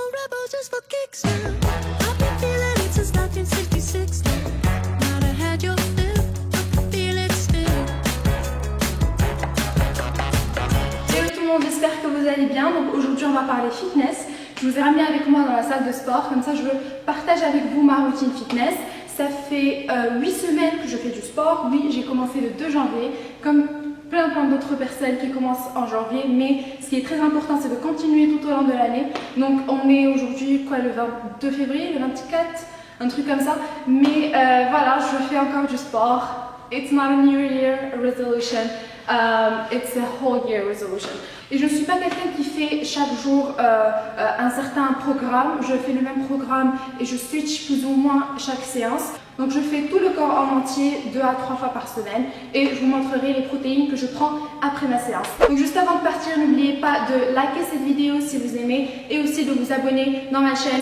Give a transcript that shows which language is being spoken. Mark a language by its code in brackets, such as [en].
[en] elbows just for kicks now. I've been feeling it since 1966 now. Might have had your fill, I can feel it still. [fr] Salut tout le monde, j'espère que vous allez bien. Donc aujourd'hui on va parler fitness. Je vous ai ramené avec moi dans la salle de sport, comme ça je veux partager avec vous ma routine fitness. Ça fait 8 semaines que je fais du sport. Oui, j'ai commencé le 2 janvier, comme plein d'autres personnes qui commencent en janvier, mais ce qui est très important c'est de continuer tout au long de l'année. Donc on est aujourd'hui quoi, le 22 février, le 24, un truc comme ça, mais voilà, je fais encore du sport. [en] It's not a new year resolution, it's a whole year resolution. [fr] Et je ne suis pas quelqu'un qui fait chaque jour un certain programme. Je fais le même programme et je switch plus ou moins chaque séance. Donc je fais tout le corps en entier 2 à 3 fois par semaine et je vous montrerai les protéines que je prends après ma séance. Donc juste avant de partir, n'oubliez pas de liker cette vidéo si vous aimez et aussi de vous abonner dans ma chaîne.